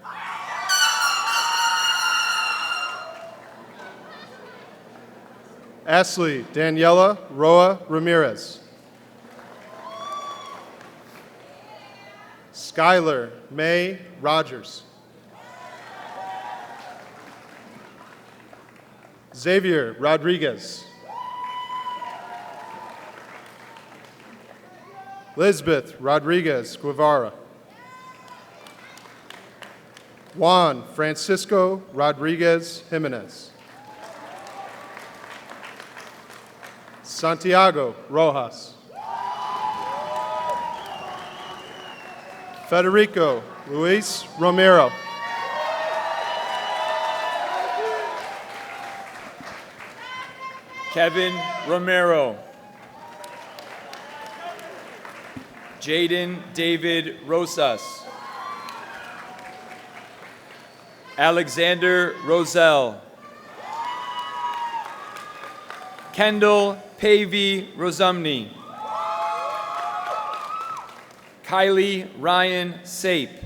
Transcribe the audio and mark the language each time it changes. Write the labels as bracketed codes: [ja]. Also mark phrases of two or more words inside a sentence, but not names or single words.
[en] Ashley Daniela Roa Ramirez. Skylar May Rogers. Xavier Rodriguez. Lisbeth Rodriguez Guevara. Juan Francisco Rodriguez Jimenez. Santiago Rojas. Federico Luis Romero. Kevin Romero. Jaden David Rosas. Alexander Roselle. Kendall Pavey Rosumny. Kylie Ryan Sape.